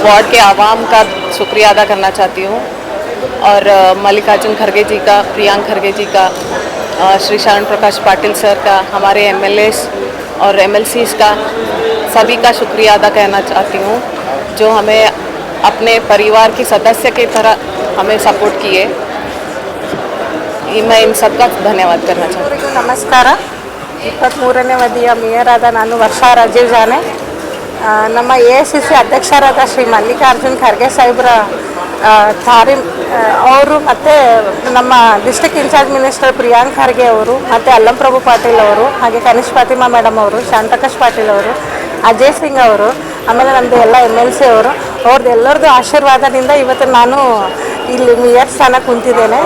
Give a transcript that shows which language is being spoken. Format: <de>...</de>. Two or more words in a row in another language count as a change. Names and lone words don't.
<hi>वार्ड के आवाम का शुक्रिया अदा करना चाहती हूँ और मल्लिकार्जुन खड़गे जी का, प्रियांक खड़गे जी का, श्री शरण प्रकाश पाटिल सर का, हमारे एमएलएस और एमएलसीज का, सभी का शुक्रिया अदा करना चाहती हूँ जो हमें अपने परिवार की सदस्य की तरह हमें सपोर्ट किए। मैं इन सबका धन्यवाद करना चाहती हूँ। नमस्कार।</hi> <kn>23ನೇ ಅವಧಿಯ ಮೇಯರ್ ಆದ ನಾನು ವರ್ಷಾ ರಾಜೀವ್ ಜಾನೆ, ನಮ್ಮ ಎಐಸಿಸಿ ಅಧ್ಯಕ್ಷರಾದ ಶ್ರೀ ಮಲ್ಲಿಕಾರ್ಜುನ್ ಖರ್ಗೆ ಸಾಹೇಬ್ರ ಥಾರಿ ಅವರು ಮತ್ತು ನಮ್ಮ</kn> <en>district incharge minister</en> <kn>ಪ್ರಿಯಾಂಕ್ ಖರ್ಗೆ ಅವರು ಮತ್ತು ಅಲ್ಲಂ ಪ್ರಭು ಪಾಟೀಲ್ ಅವರು, ಹಾಗೆ ಕನಿಷ್ಠ ಫಾತಿಮಾ ಮೇಡಮ್ ಅವರು, ಶಾಂತಪ್ರಕಾಶ್ ಪಾಟೀಲ್ ಅವರು, ಅಜಯ್ ಸಿಂಗ್ ಅವರು, ಆಮೇಲೆ ನಮ್ಮದು ಎಲ್ಲ ಎಮ್ಎಲ್ಸಿ ಅವರು, ಅವ್ರದ್ದು ಎಲ್ಲರದ್ದು ಆಶೀರ್ವಾದದಿಂದ ಇವತ್ತು ನಾನು ಇಲ್ಲಿ ಮೇಯರ್ ಸ್ಥಾನ ಕುಂತಿದ್ದೇನೆ.</kn>